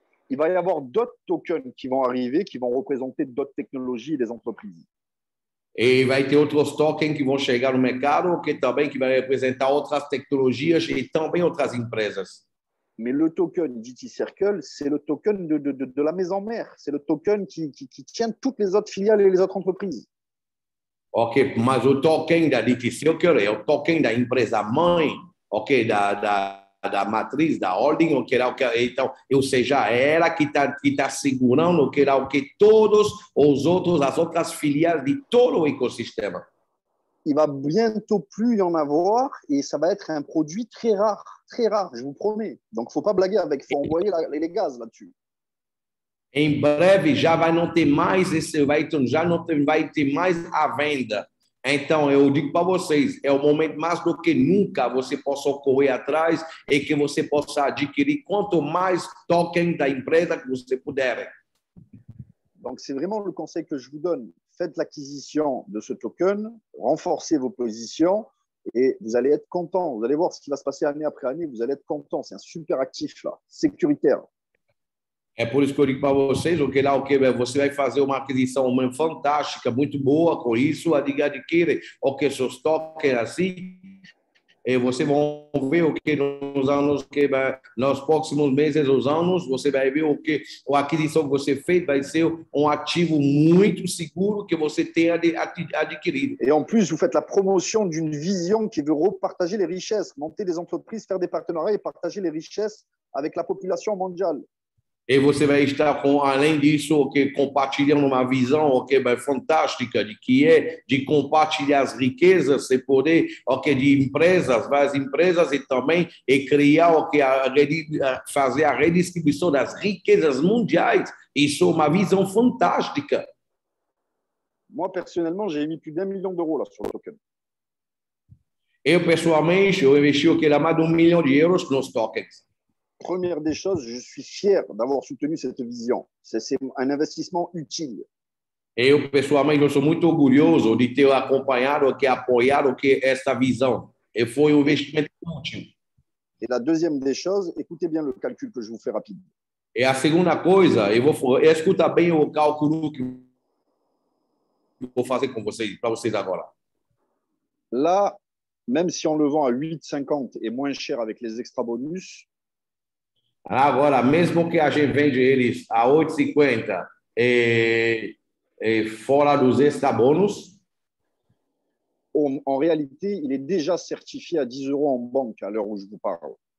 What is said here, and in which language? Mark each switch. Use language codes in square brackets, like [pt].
[fr] Il va y avoir d'autres tokens qui vont arriver, qui vont représenter d'autres technologies et des entreprises. [pt] E vai ter outros tokens que vão chegar no mercado, que vai representar outras tecnologias e também outras empresas. [fr] Mais le token DT Circle, c'est le token de la maison mère. C'est le token qui tient toutes les autres filiales et les autres entreprises. [pt] Ok, mas o token da DT Circle é o token da empresa mãe, ok, da matriz, da holding, ok, então, ou seja, é ela que tá segurando o que todos os outros, as outras filiais de todo o ecossistema. [fr] Il va bientôt plus y en avoir et ça va être un produit très rare, je vous promets. Donc, il ne faut pas blaguer avec, il faut envoyer les gaz là-dessus. [pt] Em breve já vai não ter mais já não vai ter mais à venda. Então, eu digo para vocês, é o momento mais do que nunca você possa correr atrás e que você possa adquirir quanto mais token da empresa que você puder. [fr] Donc, c'est vraiment le conseil que je vous donne. Faites l'acquisition de ce token, renforcez vos positions et vous allez être content. Vous allez voir ce qui va se passer année après année, vous allez être content. C'est un super actif là, sécuritaire. [pt] É por isso que eu digo para vocês, você vai fazer uma aquisição fantástica, muito boa com isso, adquire o que seus tokens assim, e vocês vão ver o que nos anos, nos próximos meses, os anos, você vai ver o que a aquisição que você fez vai ser um ativo muito seguro que você tenha adquirido. [fr] Et en plus, vous faites la promotion d'une vision qui veut repartager les richesses, monter des entreprises, faire des partenariats et partager les richesses avec la population mondiale. [pt] E você vai estar além disso, compartilhando uma visão, fantástica de compartilhar as riquezas, e poder, de empresas, várias empresas e também criar fazer a redistribuição das riquezas mundiais. Isso é uma visão fantástica. [fr] Moi, personnellement, j'ai mis plus d'1 million d'euros là sur le token. [pt] Eu, pessoalmente, investi mais de €1 milhão nos tokens. [fr] Première des choses, je suis fier d'avoir soutenu cette vision. C'est un investissement utile. [pt] Eu, pessoalmente, eu sou muito orgulhoso de ter acompanhado, apoiado essa visão. E foi investimento útil. [fr] Et la deuxième des choses, écoutez bien le calcul que je vous fais rapide. [pt] E a segunda coisa, escuta bem o cálculo que eu vou fazer com vocês, para vocês agora. [fr] Là, même si on le vend à 8,50 et moins cher avec les extra bonus, [pt] agora, mesmo que a gente vende eles a 8,50 e fora dos extra bônus, [fr] en réalité, il est déjà certifié à 10 euros en banque à l'heure où je vous parle.